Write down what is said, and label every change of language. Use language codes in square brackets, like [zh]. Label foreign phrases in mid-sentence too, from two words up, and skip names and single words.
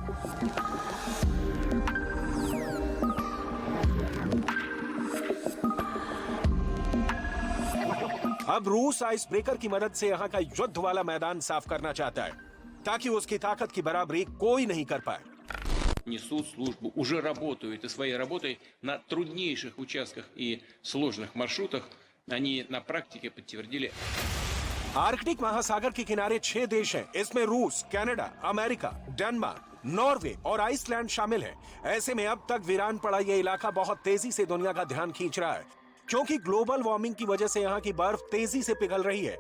[hi] अब रूस [en] ice breaker [hi] की मदद से यहां का युद्ध वाला मैदान साफ करना चाहता है ताकि उसकी ताकत की बराबरी कोई नहीं कर पाए। [ru] Несут службу, уже работают и своей работой на труднейших участках и сложных маршрутах. Они на практике подтвердили. [hi] आर्कटिक महासागर के किनारे 6 देश हैं। इसमें रूस, कनाडा, अमेरिका, डेनमार्क, नॉर्वे और आइसलैंड शामिल हैं। ऐसे में अब तक वीरान पड़ा यह इलाका बहुत तेजी से दुनिया का ध्यान खींच रहा है, क्योंकि [en] global warming [hi] की वजह से यहाँ की बर्फ तेजी से पिघल रही है।